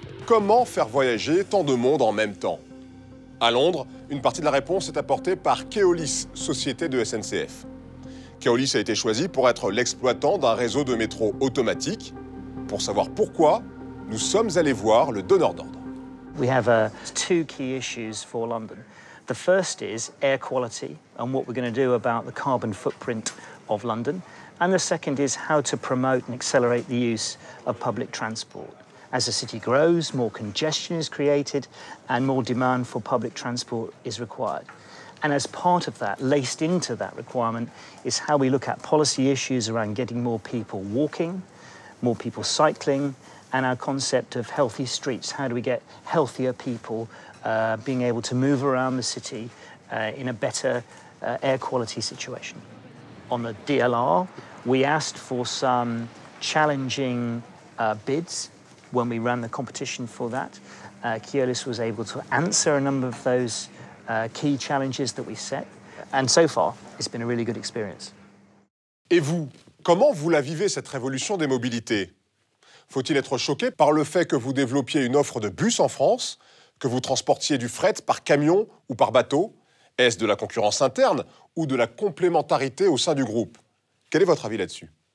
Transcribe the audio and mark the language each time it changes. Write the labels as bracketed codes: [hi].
[fr] Comment faire voyager tant de monde en même temps? À Londres, une partie de la réponse est apportée par Keolis, société de SNCF. Keolis a été choisi pour être l'exploitant d'un réseau de métro automatique. Pour savoir pourquoi, nous sommes allés voir le donneur d'ordre. [en] We have two key issues for London. The first is air quality and what we're going to do about the carbon footprint of London. And the second is how to promote and accelerate the use of public transport. As the city grows, more congestion is created and more demand for public transport is required. And as part of that, laced into that requirement, is how we look at policy issues around getting more people walking, more people cycling, and our concept of healthy streets. How do we get healthier people being able to move around the city in a better air quality situation? On the DLR, we asked for some challenging bids when we ran the competition for that. Keolis was able to answer a number of those key challenges that we set. And so far, it's been a really good experience. [fr] Et vous, comment vous la vivez, cette révolution des mobilités? Faut-il être choqué par le fait que vous développiez une offre de bus en France, que vous transportiez du fret par camion ou par bateau? Est-ce de la concurrence interne ou de la complémentarité au sein du groupe? Quel est votre avis là-dessus?